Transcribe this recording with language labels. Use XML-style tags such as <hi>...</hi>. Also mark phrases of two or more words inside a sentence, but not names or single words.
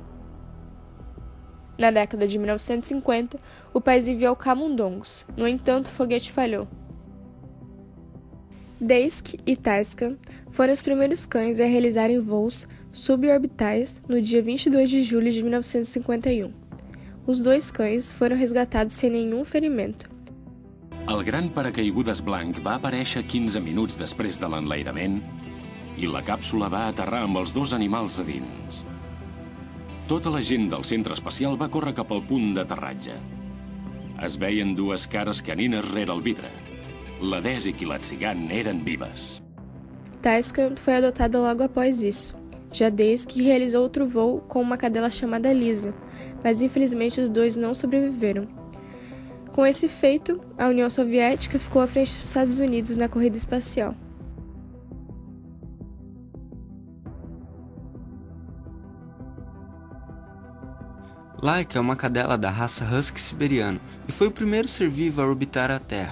<pt>Na década de 1950, o país enviou camundongos. No entanto, o foguete falhou. Daisy e Tasca foram os primeiros cães a realizarem voos suborbitais no dia 22 de julho de 1951. Os dois cães foram resgatados sem nenhum ferimento.</pt> <ca>El gran paracaigudes blanc va aparèixer 15 minuts després de l'enlairament i la càpsula va aterrar amb els dos animals a dins. Tota la gent del centre espacial va córrer cap al punt d'aterratge. Es veien dues cares canines rere el vidre. La Daisy i la Tzigane eren vives.</ca> <pt>Tasca foi adotada logo após isso. Já Daisy realizou outro voo com uma cadela chamada Lisa, mas infelizmente os dois não sobreviveram. Com esse feito, a União Soviética ficou à frente dos Estados Unidos na corrida espacial. Laika é uma cadela da raça Husky siberiano e foi o primeiro ser vivo a orbitar a Terra.</pt>